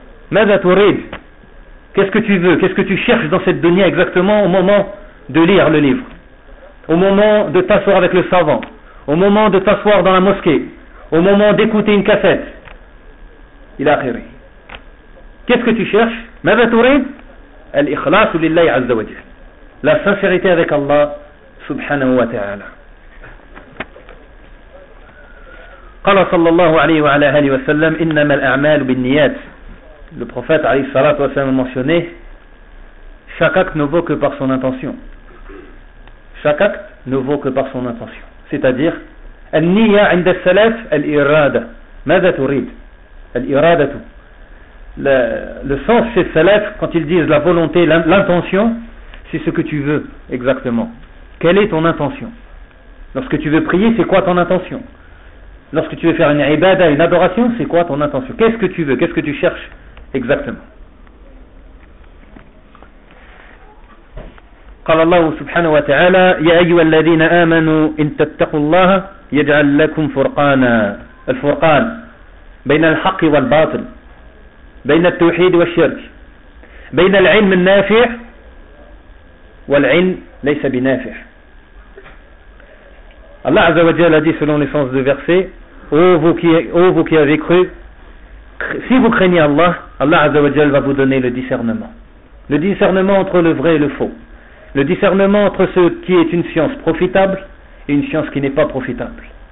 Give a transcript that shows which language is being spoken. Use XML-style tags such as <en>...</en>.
<ar>ماذا تريد؟</ar> <fr>Qu'est-ce que tu veux? Qu'est-ce que tu cherches dans cette dunya exactement au moment de lire le livre? Au moment de t'asseoir avec le savant? Au moment de t'asseoir dans la mosquée? Au moment d'écouter une cassette? Il a khiri. Qu'est-ce que tu cherches?</fr> <ar>ماذا تريد؟ الإخلاص لله عز وجل.</ar> <fr>La sincérité avec Allah subhanahu wa ta'ala.</fr> <ar>قال صلى الله عليه وعلى آله وسلم إنما الأعمال بالنيات.</ar> <fr>Le prophète alayhi salatu wa sallam a mentionné: chaque acte ne vaut que par son intention. Chaque acte ne vaut que par son intention. C'est-à-dire,</fr> <ar>al-niyya 'inda as-salaf al-irada. Madha turid? Al-iradatu.</ar> <fr>Le sens chez salaf, quand ils disent la volonté, l'intention, c'est ce que tu veux exactement. Quelle est ton intention? Lorsque tu veux prier, c'est quoi ton intention? Lorsque tu veux faire une ibada, une adoration, c'est quoi ton intention? Qu'est-ce que tu veux? Qu'est-ce que tu cherches? Exactement.</fr> <ar>قال الله سبحانه وتعالى يا أيها الذين آمنوا إن تتقوا الله يجعل لكم فرقانا. الفرقان بين الحق والباطل، بين التوحيد والشرك، بين العلم النافع والعلم ليس بنافع.</ar> <fr>الله عز وجل dit selon le sens du verset: Ô vous qui avez cru, si vous craignez Allah, Allah Azzawajal va vous donner le discernement. Le discernement entre le vrai et le faux. Le discernement entre ce qui est une science profitable et une science qui n'est pas profitable.</fr>